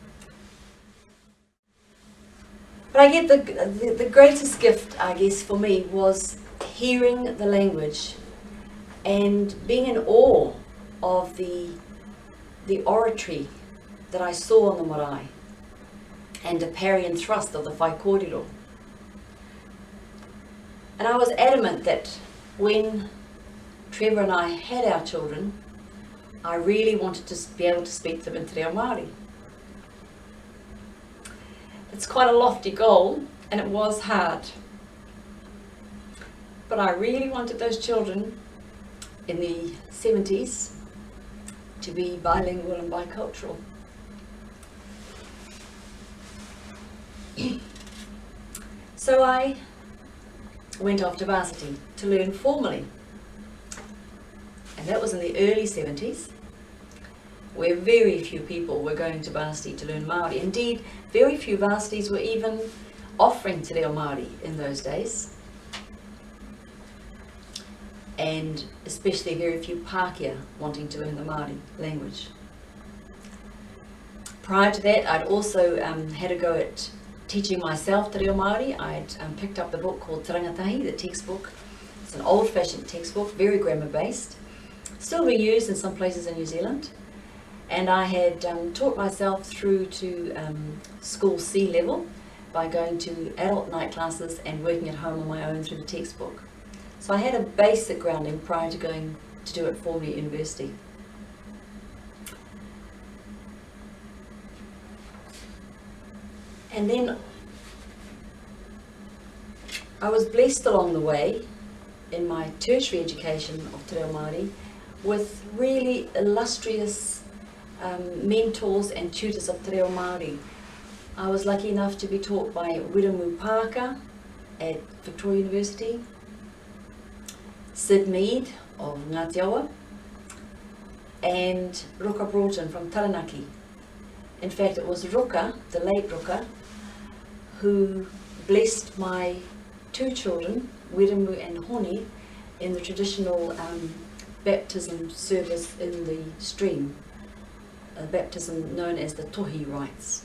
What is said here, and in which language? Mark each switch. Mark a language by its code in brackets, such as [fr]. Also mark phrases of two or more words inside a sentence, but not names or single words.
[en] But I get the greatest gift, I guess, for me was hearing the language and being in awe of the oratory that I saw on the marae, and the parry and thrust of the [mi] whai kōrero. [en] And I was adamant that when Trevor and I had our children, I really wanted to be able to speak them in [mi] te reo Māori. [en] It's quite a lofty goal, and it was hard. But I really wanted those children in the 70s to be bilingual and bicultural. So I went off to varsity to learn formally. And that was in the early 70s, where very few people were going to varsity to learn Māori. Indeed, very few varsities were even offering [mi] te reo Māori [en] in those days. And especially very few Pākehā wanting to learn the Māori language. Prior to that, I'd also had a go at teaching myself [mi] te reo Māori. [en] I'd picked up the book called Te Rangatahi, the textbook. It's an old-fashioned textbook, very grammar-based, still being used in some places in New Zealand. And I had taught myself through to school C level by going to adult night classes and working at home on my own through the textbook. So I had a basic grounding prior to going to do it formally at university. And then I was blessed along the way in my tertiary education of [mi] te reo Māori [en] with really illustrious mentors and tutors of [mi] te reo Māori. [en] I was lucky enough to be taught by Wiremu Parker at Victoria University, Sid Mead of Ngāti Awa, and Ruka Broughton from Taranaki. In fact, it was Ruka, the late Ruka, who blessed my two children, Wiremu and Honi, in the traditional baptism service in the stream, a baptism known as the tohi rites.